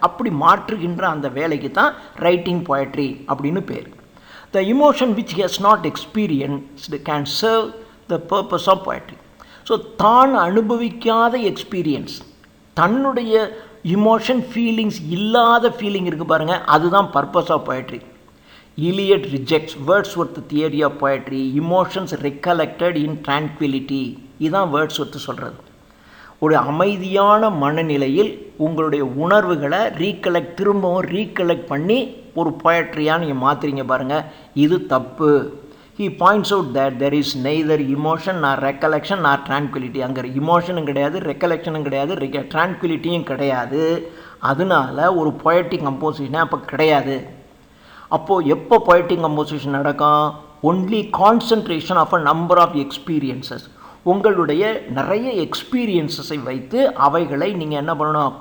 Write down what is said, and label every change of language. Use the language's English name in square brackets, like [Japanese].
[Tamil] அப்படி மாற்றுகின்ற அந்த வேலைக்கு தான் [English] writing poetry [Tamil] அப்படின்னு பேர். [English] The emotion which he has not experienced can serve the purpose of poetry. [Tamil] So தான் அனுபவிக்காத எக்ஸ்பீரியன்ஸ், தன்னுடைய இமோஷன் ஃபீலிங்ஸ் இல்லாத ஃபீலிங் இருக்குது பாருங்கள், அதுதான் [English] Purpose of poetry. Eliot rejects Wordsworth's theory of poetry, emotions recollected in tranquility. [Tamil] இதுதான் Wordsworth சொல்கிறது. ஒரு அமைதியான மனநிலையில் உங்களுடைய உணர்வுகளை திரும்பவும் ரீகலெக்ட் பண்ணி ஒரு பொயட்ரியாக நீங்கள் மாற்றுறீங்க பாருங்கள், இது தப்பு. [English] he points out that there is neither emotion nor recollection nor tranquility. [Tamil] அங்கே இமோஷனும் கிடையாது, ரெக்கலெக்ஷனும் கிடையாது, ட்ரான்குவிலிட்டியும் கிடையாது. அதனால ஒரு பொயட்டிக் கம்போசிஷனே அப்போ கிடையாது. அப்போது எப்போ பொயட்டிக் கம்போசிஷன் நடக்கும்? [English] Only concentration of a number of experiences. [Tamil] உங்களுடைய நிறைய எக்ஸ்பீரியன்ஸஸை வைத்து அவைகளை நீங்கள் என்ன பண்ணணும்?